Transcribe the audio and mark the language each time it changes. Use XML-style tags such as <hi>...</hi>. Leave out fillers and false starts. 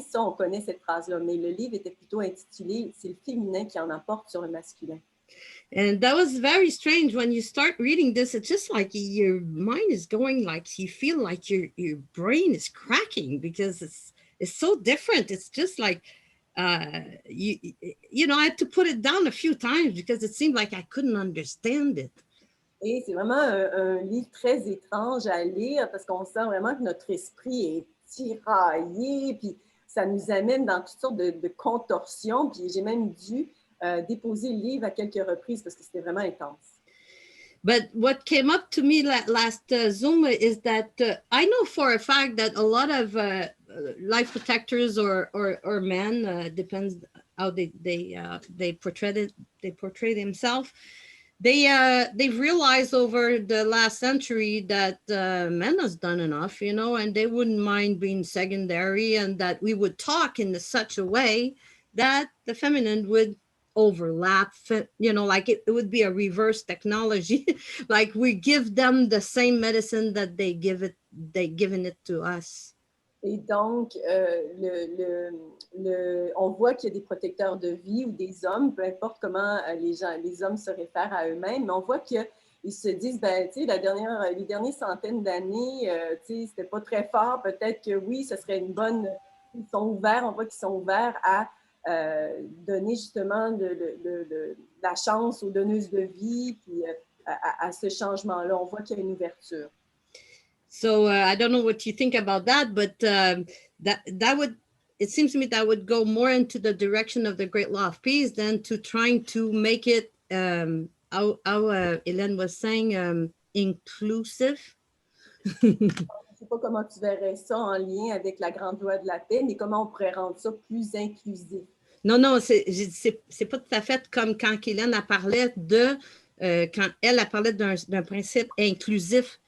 <fr>Ça, on connaît cette phrase-là. Mais le livre était plutôt intitulé « C'est le féminin qui en emporte sur le masculin ».</fr> <en>And that was very strange. When you start reading this, it's just like your mind is going, like you feel like your brain is cracking because it's so different. It's just like, you know, I had to put it down a few times because it seemed like I couldn't understand it.</en> <fr>Et c'est vraiment un livre très étrange à lire parce qu'on sent vraiment que notre esprit est tiraillé, puis ça nous amène dans toutes sortes de contorsions. Puis j'ai même dû déposer le livre à quelques reprises parce que c'était vraiment intense.</fr> <en>But what came up to me last Zoom is that I know for a fact that a lot of life protectors or men, depends how they portray themselves. They've realized over the last century that men has done enough, you know, and they wouldn't mind being secondary, and that we would talk in such a way that the feminine would overlap, you know, like it would be a reverse technology. Like we give them the same medicine that they given it to us.</en> <fr>Et donc, on voit qu'il y a des protecteurs de vie ou des hommes, peu importe comment les hommes se réfèrent à eux-mêmes, mais on voit qu'ils se disent, ben, tu sais, les dernières centaines d'années, tu sais, c'était pas très fort, peut-être que oui, ce serait une bonne... Ils sont ouverts, on voit qu'ils sont ouverts à donner justement de la chance aux donneuses de vie, puis à ce changement-là, on voit qu'il y a une ouverture.</fr> <en>So I don't know what you think about that, but that would, it seems to me that would go more into the direction of the Great Law of Peace than to trying to make it, how Hélène was saying, inclusive.</en> <fr>Je ne sais pas comment tu verrais ça en lien avec la Grande Loi de la Paix, mais comment on pourrait rendre ça plus inclusif? Non, c'est pas tout à fait comme quand Hélène a parlé quand elle a parlé d'un principe inclusif.</fr>